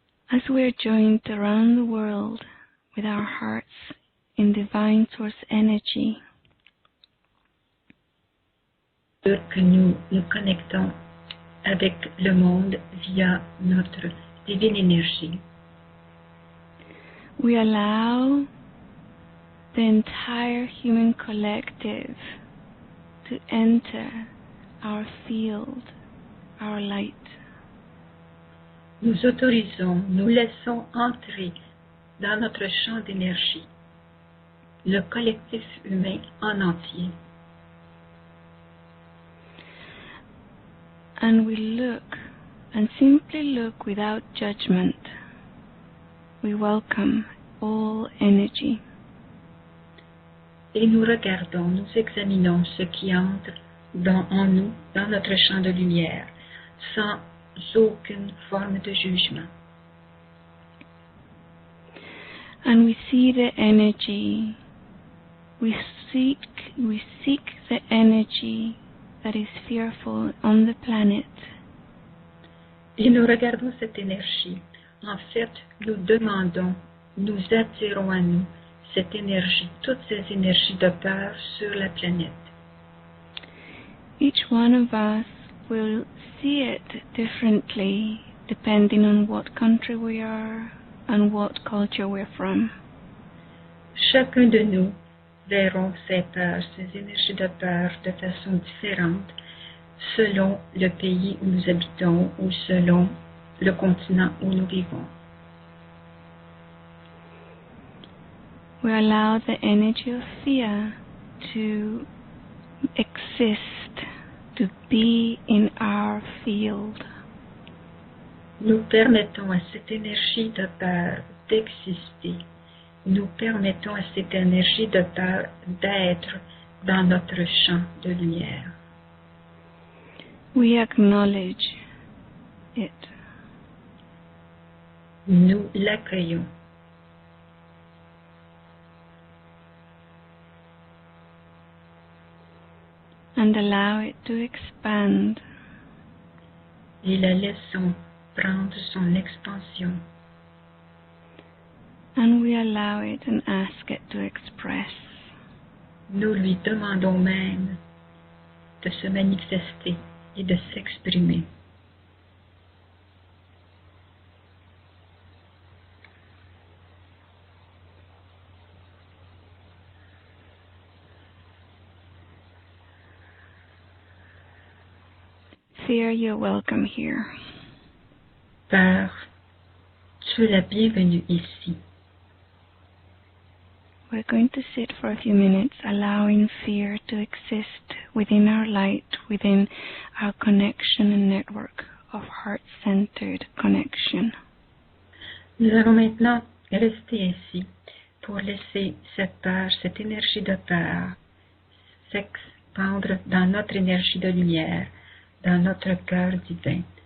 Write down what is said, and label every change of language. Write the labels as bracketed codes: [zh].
[en] As we're joined around the world with our hearts in divine source energy, [fr] Que nous nous connectons avec le monde via notre divine énergie. [en] we allow the entire human collective to enter our field, our light. [fr] Nous autorisons, nous laissons entrer dans notre champ d'énergie le collectif humain en entier. [en] And we look, and simply look without judgment. We welcome all energy. [fr] Et nous regardons, nous examinons ce qui entre en nous, dans notre champ de lumière, sans aucune forme de jugement. [en] And we see the energy. We seek the energy that is fearful on the planet. [fr] Et nous regardons cette énergie. En fait, nous demandons, nous attirons à nous cette énergie, toutes ces énergies de peur sur la planète. [en] Each one of us will see it differently depending on what country we are and what culture we're from. [fr] Chacun de nous verront ces peurs, ces énergies de peur de façon différente selon le pays où nous habitons ou selon le continent où nous vivons. [en] We allow the energy of fear to exist, to be in our field. [fr] Nous permettons à cette énergie de peur d'exister. Nous permettons à cette énergie de peur d'être dans notre champ de lumière. [en] We acknowledge it. [fr] Nous l'accueillons. [en] And allow it to expand. [fr] Et la laissons prendre son expansion. [en] And we allow it and ask it to express. [fr] Nous lui demandons même de se manifester et de s'exprimer. [en] Fear, you're welcome here. [fr] Peur, tu es la bienvenue ici. [en] We're going to sit for a few minutes, allowing fear to exist within our light, within our connection and network of heart-centered connection. [fr] Nous allons maintenant rester ici pour laisser cette peur, cette énergie de peur s'expandre dans notre énergie de lumière, dans notre cœur divin.